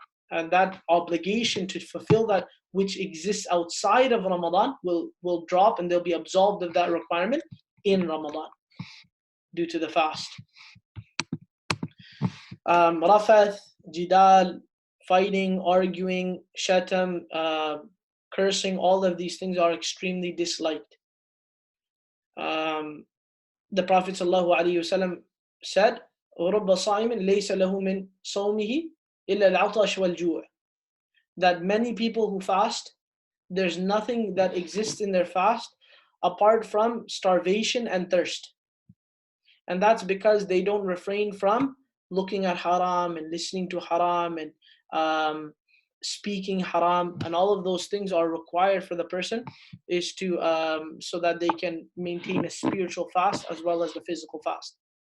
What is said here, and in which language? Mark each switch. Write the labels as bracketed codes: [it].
[en] And that obligation to fulfill that which exists outside of Ramadan will drop, and they'll be absolved of that requirement in Ramadan due to the fast. Rafath, jidal, fighting, arguing, shatam, cursing, all of these things are extremely disliked. The Prophet ﷺ said, [ar] وَرُبَّ صَائِمٍ لَيْسَ لَهُ مِنْ صَوْمِهِ إِلَّا الْعَطَشُ وَالْجُوعِ. [en] That many people who fast, there's nothing that exists in their fast apart from starvation and thirst. And that's because they don't refrain from looking at haram and listening to haram and speaking haram, and all of those things are required for the person is to so that they can maintain a spiritual fast as well as the physical fast.